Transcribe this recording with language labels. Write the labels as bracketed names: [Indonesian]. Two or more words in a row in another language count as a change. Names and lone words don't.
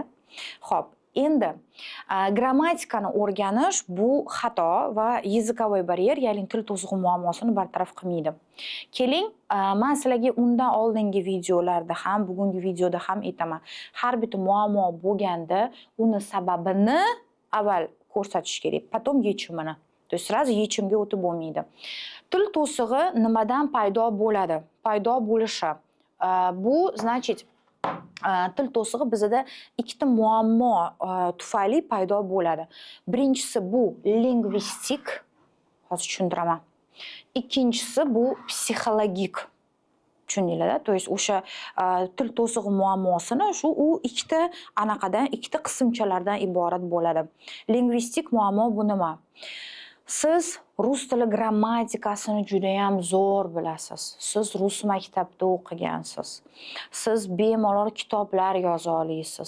[Uzbek] Xo'p, endi grammatikani o'rganish bu xato va [Russian] языковой барьер, [Uzbek] ya'ni til to'sig'i muammosini bartaraf qilmaydi. Keling, men sizlarga undan oldingi videolarda ham, bugungi videoda ham aytaman. Har bitta muammo bo'lganda, uni sababini avval ko'rsatish kerak, potom yechimini. [Russian] То есть сразу [Uzbek] yechimga o'tib bo'lmaydi. Til to'sig'i nimadan paydo bo'ladi? Paydo bo'lishi. Bu, значит, til to'sig'i bizda ikkita muammo tufayli paydo bo'ladi. Birinchisi bu lingvistik, hozir tushuntiraman. Ikkinchisi bu psixologik. Tushundinglar-da? [Russian] То есть [Uzbek] o'sha til to'sig'i muammosini u ikkita ikkita qismchalardan iborat bo'ladi. Lingvistik muammo bu nima? Siz rus tili grammatikasini juda ham zo'r bilasiz. Siz rus maktabda o'qigansiz. Siz bemalol kitoblar yoza olasiz.